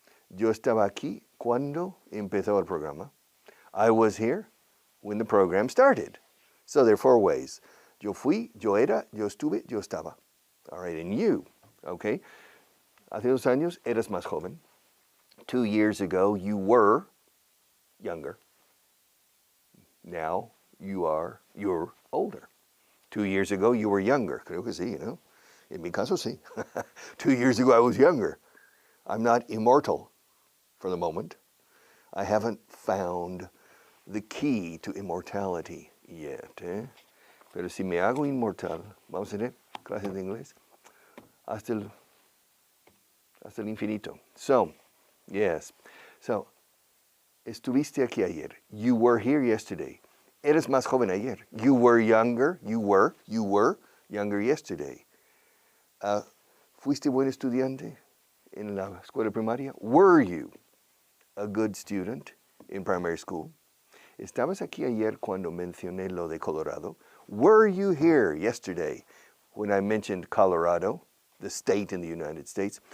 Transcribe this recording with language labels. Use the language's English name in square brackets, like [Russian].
[Spanish] Yo estaba aquí cuando empezó el programa. [English] I was here when the program started. So there are 4 ways. [Spanish] Yo fui, yo era, yo estuve, yo estaba. [English] All right, and you, okay? [Spanish] Hace 2 años eras más joven. [English] 2 years ago you were younger. Now you're older. 2 years ago you were younger. [Spanish] Creo que sí, ¿no? En mi caso sí. [English] 2 years ago I was younger. I'm not immortal for the moment. I haven't found the key to immortality yet. [Spanish] Pero si me hago inmortal, vamos a tener clases de inglés hasta el infinito. [English] So, yes. So, [Spanish] estuviste aquí ayer. [English] You were here yesterday. [Spanish] Eres más joven ayer. [English] You were younger. You were younger yesterday. [Spanish] Fuiste buen estudiante en la escuela primaria. [English] Were you a good student in primary school? [Spanish] ¿Estabas aquí ayer cuando mencioné lo de Colorado? [English] Were you here yesterday when I mentioned Colorado, the state in the United States?